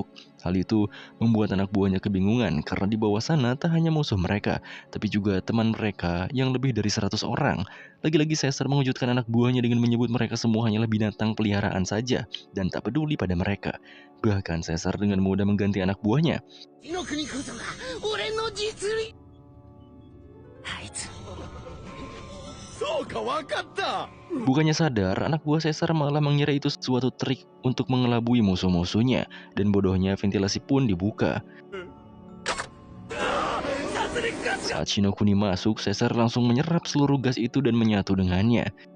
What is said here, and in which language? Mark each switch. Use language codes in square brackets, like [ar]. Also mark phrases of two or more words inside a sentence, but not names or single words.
[id] Hal itu membuat anak buahnya kebingungan karena di bawah sana tak hanya musuh mereka, tapi juga teman mereka yang lebih dari 100 orang. Lagi-lagi Caesar mengejutkan anak buahnya dengan menyebut mereka semua hanyalah binatang peliharaan saja dan tak peduli pada mereka. Bahkan Caesar dengan mudah mengganti anak buahnya. [ja] 火の国こそが俺の実力あいつそうかわかった [id] Bukannya sadar, anak buah Caesar malah mengira itu suatu trik untuk mengelabui musuh-musuhnya, dan bodohnya ventilasi pun dibuka. Saat Shinokuni masuk, Caesar langsung menyerap seluruh gas itu dan menyatu dengannya.